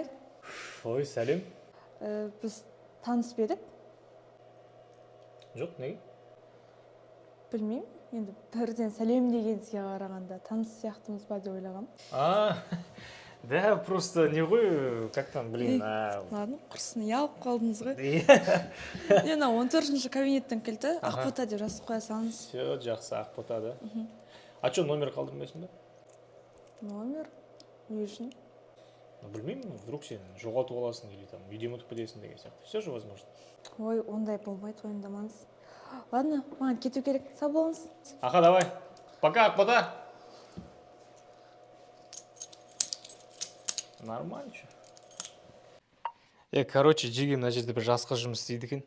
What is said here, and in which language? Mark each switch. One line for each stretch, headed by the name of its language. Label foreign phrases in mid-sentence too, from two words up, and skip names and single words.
Kazakh: Ой, сәлем. Біз таныс ба едік? Жоқ, неге? Білмеймін. Енді бірден сәлем дегенсіге қарағанда таныс сияқтымыз ба деп ойлағам.
Russian: Да, просто
Kazakh: не ғой,
Russian: как там, блин. Ладно,
Kazakh: құрсын, ұялып қалдыңыз ғой.
Russian: Все,
Kazakh: Мен 14-ші кабинеттен келді, Ақбота деп жазып қоя салыңыз. жақсы, Ақбота, да.
Russian: А что,
Kazakh: номер қалдырмайсың ба? Номер? Не үшін? Білмеймін, вдруг сен жоғалтып аласың
Russian: или там
Kazakh: үйде ұмытып кетесің деген сияқты.
Russian: Все же возможно.
Kazakh: Ой, ондай болмайды, уайымдамаңыз. Ладно, маған кету керек. Сау болыңыз.
Russian: Аха, давай. Пока, Ақбота. Нормально че?
Kazakh: Короче, Жеге мына жерде бір жас қыз жұмыс істейді екен.